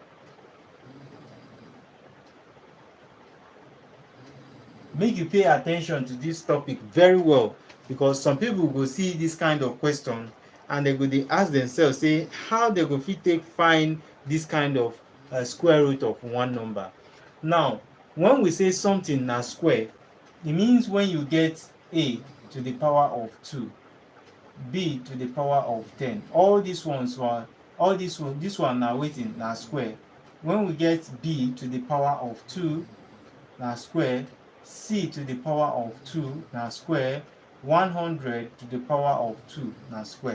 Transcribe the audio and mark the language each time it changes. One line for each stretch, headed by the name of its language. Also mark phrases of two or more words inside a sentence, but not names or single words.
Nigerian Pidgin: Make you pay attention to this topic very well, because some people go see this kind of question and they go dey ask themselves say how they go fit take find this kind of square root of one number. Now when we say something na square, it means when you get a to the power of 2, b to the power of 10, all these ones were, this one na wetin na square. When we get b to the power of 2 na square, c to the power of 2 na square, 100 to the power of 2 na square.